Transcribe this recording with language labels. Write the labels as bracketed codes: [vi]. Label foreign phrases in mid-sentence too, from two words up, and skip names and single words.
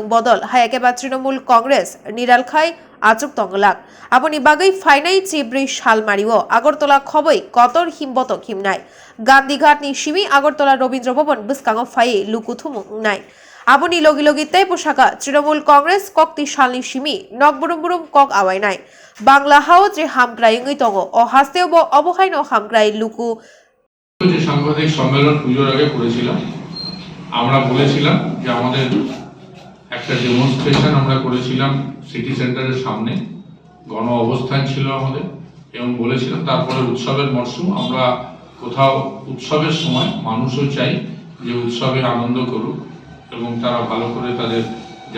[trp] बदल हायाकेबा तृणमूल कांग्रेस निरालखाय आचुक तंगलाक आबनि बागै फाइनाय चिब्रै शालमारिओ আগরতলা खबै कतर हिमबत खिमनाय गांधीघाटनि सिमी আগরতলা रवीन्द्र भवन बिस्कांगो फाइ लुकुथुमुंनाय आबनि लगी लगी तै पोशाका तृणमूल कांग्रेस कक्ति शालनि सिमी नकबुरुम कक आवायनाय बांग्ला हाओ जे हामग्रायङै तंगो अ हास्तेव अबहायन हामग्राय लुकु [bn] যে সাংবাদিক সম্মেলন পুজোর আগে করেছিলাম আমরা বলেছিলাম যে আমাদের একটা ডেমনস্ট্রেশন আমরা করেছিলাম সিটি সেন্টারের সামনে গণ অবস্থান ছিল আমাদের এবং বলেছিলাম তারপরে উৎসবের মরশুম আমরা কোথাও উৎসবের সময় মানুষও চাই যে উৎসবে আনন্দ করুক এবং তারা ভালো করে তাদের যা